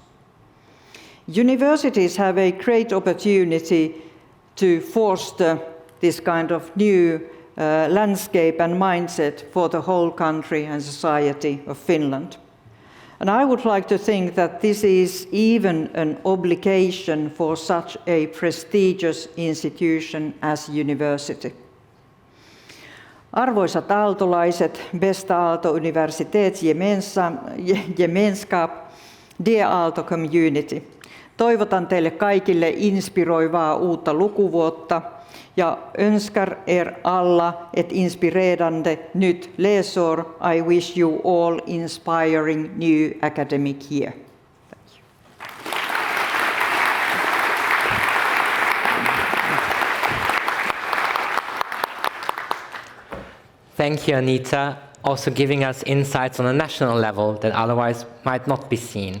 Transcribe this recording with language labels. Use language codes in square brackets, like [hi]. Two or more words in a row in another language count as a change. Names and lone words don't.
[en] Universities have a great opportunity to foster this kind of new landscape and mindset for the whole country and society of Finland. And I would like to think that this is even an obligation for such a prestigious institution as university. [fi] Arvoisat aaltolaiset, [sv] bästa Aalto-universitetsgemenskap, [en] dear Aalto community. [fi] Toivotan teille kaikille inspiroivaa uutta lukuvuotta ja [sv] önskar er alla ett inspirerande nytt läsår. [en] I wish you all inspiring new academic year. Thank you, Anita, also giving us insights on a national level that otherwise might not be seen.